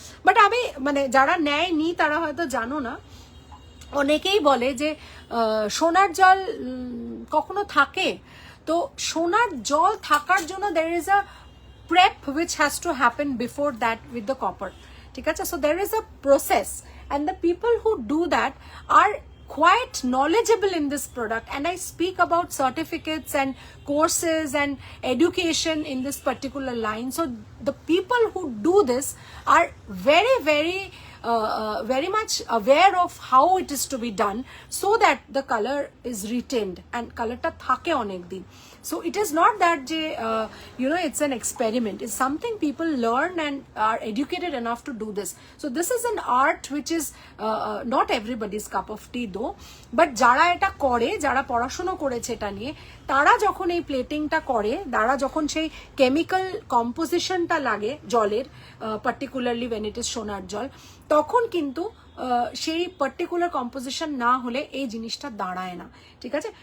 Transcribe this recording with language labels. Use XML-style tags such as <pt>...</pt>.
<bn>But আমি মানে যারা নেয় নি তারা হয়তো জানো না, অনেকেই বলে যে সোনার জল কখনো থাকে, তো সোনার জল থাকার জন্য</bn> <en>there is a prep which has to happen before that with the copper,</en> <bn>ঠিক আছে।</bn> <en>so there is a process and the people who do that are quite knowledgeable in this product, and I speak about certificates and courses and education in this particular line. So the people who do this are very much aware of how it is to be done so that the color is retained and</en> <bn>color ta thake onek din.</bn> <en>So it is not that it's an experiment, it's something people learn and are educated enough to do this. So this is an art which is not everybody's cup of tea though, but</en> <bn>jara eta kore, jara porashono koreche eta niye, তারা যখন এই প্লেটিংটা করে, তারা যখন সেই chemical কম্পোজিশনটা লাগে জলের, particularly</bn> <en>when it is</en> <bn>সোনার জল, তখন কিন্তু সেই পার্টিকুলার কম্পোজিশন না হলে এই জিনিসটা দাঁড়ায় না, ঠিক আছে।</bn>